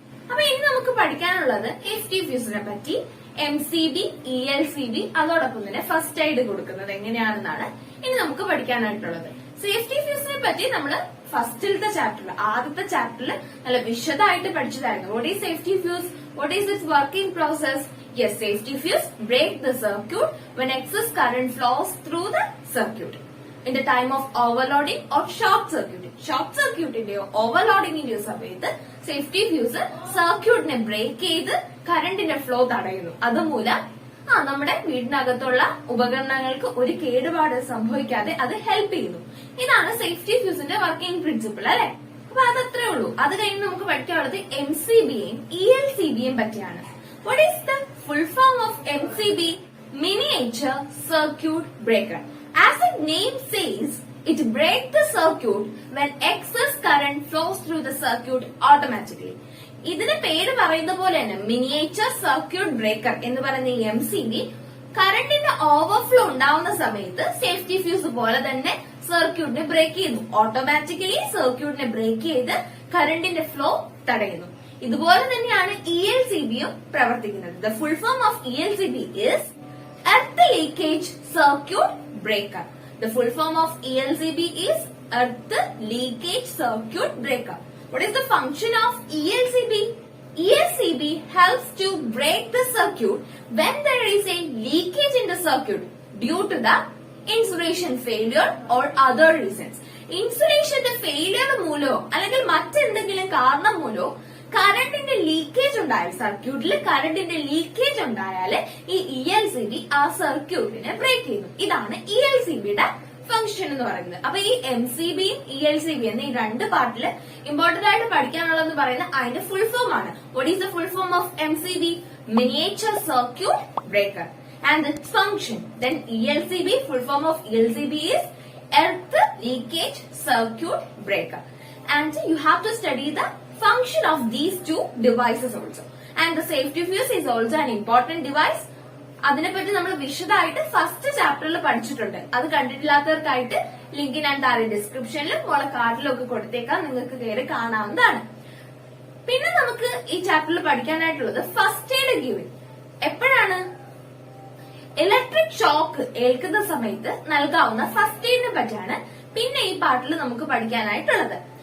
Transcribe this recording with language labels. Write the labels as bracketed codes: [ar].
[ml] അപ്പൊ ഇനി നമുക്ക് പഠിക്കാനുള്ളത് FT ഫ്യൂസിനെ പറ്റി, MCB, ELCB, അതോടൊപ്പം തന്നെ ഫസ്റ്റ് എയ്ഡ് കൊടുക്കുന്നത് എങ്ങനെയാണെന്നാണ് ഇനി നമുക്ക് പഠിക്കാനായിട്ടുള്ളത്. സേഫ്റ്റി ഫ്യൂസിനെ പറ്റി നമ്മള് ഫസ്റ്റിലത്തെ ചാപ്റ്ററിൽ, ആദ്യത്തെ ചാപ്റ്ററിൽ നല്ല വിശദമായിട്ട് പഠിച്ചതായിരുന്നു. [en] What is safety fuse, what is its working process. Yes, safety fuse break the circuit when excess current flows through the circuit in the time of overloading or short circuit. [ml] Short circuit ഇന്റെയോ overloading ഇന്റെയോ സമയത്ത് safety fuse സർക്യൂട്ടിനെ break ചെയ്ത് കറണ്ടിന്റെ flow തടയുന്നു. അതുമൂലം നമ്മുടെ വീടിനകത്തുള്ള ഉപകരണങ്ങൾക്ക് ഒരു കേടുപാട് സംഭവിക്കാതെ അത് ഹെൽപ്പ് ചെയ്യുന്നു. ഇതാണ് സേഫ്റ്റി ഫ്യൂസിന്റെ വർക്കിംഗ് പ്രിൻസിപ്പിൾ, അല്ലെ? അപ്പൊ അതത്രേ ഉള്ളൂ. അത് കഴിഞ്ഞ് നമുക്ക് പഠിക്കാനുള്ളത് MCBയും ELCBയും പറ്റിയാണ്. [en] What is the full form of MCB? Miniature Circuit Breaker. As the name says, it breaks the circuit when excess current flows through the circuit automatically. [ml] ഇതിന് പേര് പറയുന്ന പോലെ തന്നെ മിനിയേച്ചർ സർക്യൂട്ട് ബ്രേക്കർ എന്ന് പറയുന്ന ഈ MCB കറണ്ടിന്റെ ഓവർഫ്ലോ ഉണ്ടാവുന്ന സമയത്ത് സേഫ്റ്റി ഫ്യൂസ് പോലെ തന്നെ സർക്യൂട്ടിനെ ബ്രേക്ക് ചെയ്യുന്നു. ഓട്ടോമാറ്റിക്കലി സർക്യൂട്ടിനെ ബ്രേക്ക് ചെയ്ത് കറണ്ടിന്റെ ഫ്ലോ തടയുന്നു. ഇതുപോലെ തന്നെയാണ് ELCBയും പ്രവർത്തിക്കുന്നത്. [en] The full form of ELCB is Earth Leakage Circuit Breaker. The full form of ELCB is Earth Leakage Circuit Breaker. What is the function of ELCB? ELCB helps to break the circuit when there is a leakage in the circuit due to the insulation failure or other reasons. [ml] ഇൻസുലേഷന്റെ failure മൂലമോ അല്ലെങ്കിൽ മറ്റെന്തെങ്കിലും കാരണം മൂലമോ കറണ്ടിന്റെ leakage ഉണ്ടായാൽ, സർക്യൂട്ടിൽ കറണ്ടിന്റെ leakage ഉണ്ടായാൽ ഈ ELCB ആ സർക്യൂട്ടിനെ ബ്രേക്ക് ചെയ്യുന്നു. ഇതാണ് ELCBയുടെ ഫംഗ്ഷൻ എന്ന് പറയുന്നത്. അപ്പൊ ഈ MCBയും ELCB എന്ന ഈ 2 പാർട്ടില് ഇമ്പോർട്ടന്റ് ആയിട്ട് പഠിക്കാനുള്ളതെന്ന് പറയുന്നത് അതിന്റെ ഫുൾ ഫോം ആണ്. [en] What is the full form of MCB? Miniature circuit breaker. And its function. Then ELCB, full form of ELCB is Earth Leakage Circuit Breaker. And you have to study the function of these 2 devices also. And the safety fuse is also an important device. [ml] അതിനെപ്പറ്റി നമ്മൾ വിശദമായിട്ട് first ചാപ്റ്ററിൽ പഠിച്ചിട്ടുണ്ട്. അത് കണ്ടിട്ടില്ലാത്തവർക്കായിട്ട് link ഞാൻ താഴെ ഡിസ്ക്രിപ്ഷനിലും മോളെ കാർഡിലും ഒക്കെ കൊടുത്തേക്കാം, നിങ്ങൾക്ക് കയറി കാണാവുന്നതാണ്. പിന്നെ നമുക്ക് ഈ ചാപ്റ്ററിൽ പഠിക്കാനായിട്ടുള്ളത് ഫസ്റ്റ് എയ്ഡ് ഗിവിംഗ്. എപ്പോഴാണ് ഇലക്ട്രിക് ഷോക്ക് ഏൽക്കുന്ന സമയത്ത് നൽകാവുന്ന ഫസ്റ്റ് എയ്ഡിനെ പറ്റിയാണ് പിന്നെ ഈ പാർട്ടിൽ നമുക്ക് പഠിക്കാനായിട്ടുള്ളത്.